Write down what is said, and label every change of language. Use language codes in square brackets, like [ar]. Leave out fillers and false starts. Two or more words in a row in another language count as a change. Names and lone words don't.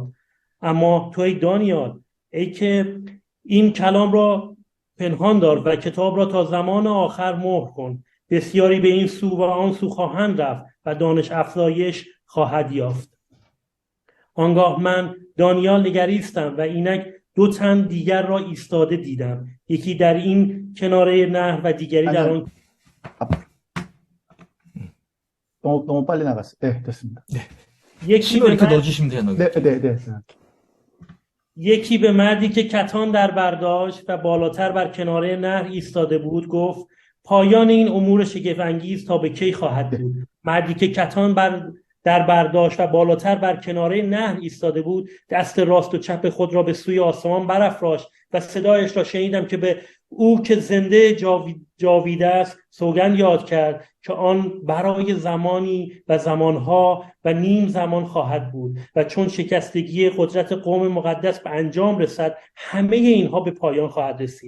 [fa] اما تو ای دانیال، ای که این کلام را پنهان دار و کتاب را تا زمان آخر مهر کن، بسیاری به این سو و آن سو خواهند رفت و دانش افزایش خواهد یافت. آنگاه من دانیال نگریستم و اینک 2 تن دیگر را ایستاده دیدم، یکی در این کناره نهر و دیگری در آن. [ko] 너무 빨리 나갔어요. 네, 됐습니다. 신호 이렇게 넣어주시면 돼요, 네, 네, 네. [fa] یکی به مردی که کتان در برداشت و بالاتر بر کناره نهر ایستاده بود گفت: پایان این امور شگفت انگیز تا به کی خواهد بود؟ مردی که کتان در برداشت و بالاتر بر کناره نهر ایستاده بود دست راست و چپ خود را به سوی آسمان برافراشت و صدایش را شنیدم که به او که زنده جاویده است سوگند یاد کرد که آن برای زمانی و زمانها و نیم زمان خواهد بود و چون شکستگی قدرت قوم مقدس به انجام رسد همه اینها به پایان خواهد رسید.